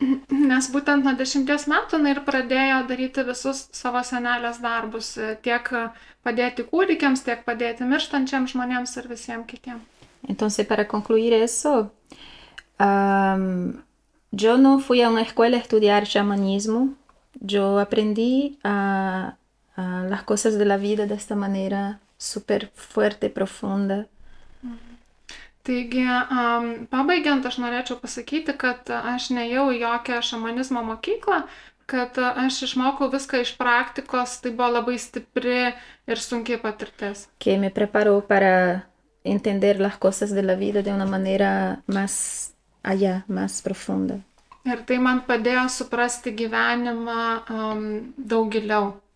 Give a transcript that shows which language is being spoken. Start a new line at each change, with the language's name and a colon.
Lithuanian: Nes būtent nuo 10 metų jinai ir pradėjo daryti visus savo senelės darbus, tiek padėti kūdikiams, tiek padėti mirštančiams žmonėms ir visiems kitiems.
Spanish: Entonces, para concluir eso, yo no fui a una escuela a estudiar chamanismo. Yo aprendí a las cosas de la vida de esta manera súper fuerte, profunda.
Lithuanian: Taigi, pabaigiant, aš norėčiau pasakyti, kad aš neėjau į jokią šamanizmo mokyklą, kad aš išmokau viską iš praktikos, tai buvo labai stipri ir sunki patirtis.
Spanish: Que me preparó para entender las cosas de la vida de una manera más allá, más profunda.
Lithuanian: Ir tai man padėjo suprasti gyvenimą daug giliau.